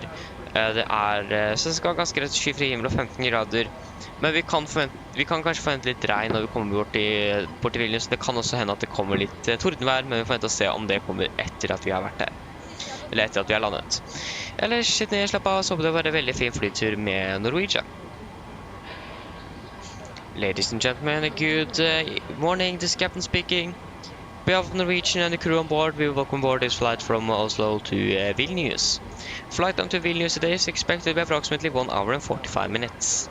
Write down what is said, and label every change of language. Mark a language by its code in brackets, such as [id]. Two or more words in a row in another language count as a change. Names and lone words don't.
[no] Så det skal ganske rett skyfri himmel og 15 grader. Men vi kan kanskje forvente litt regn når vi kommer bort til Vilnius. Det kan også hende at det kommer litt tordenvær, men vi forventer å se om det kommer etter at vi har vært der. Eller etter at vi har landet. Ellers, sitt ned, slapp av, så håper det var en veldig fin flytur med Norwegian. [en] Ladies and gentlemen, good morning, this is Captain speaking. On behalf of Norwegian and the crew on board, we welcome aboard this flight from Oslo to Vilnius. Flight time to Vilnius today is expected to be approximately 1 hour and 45 minutes.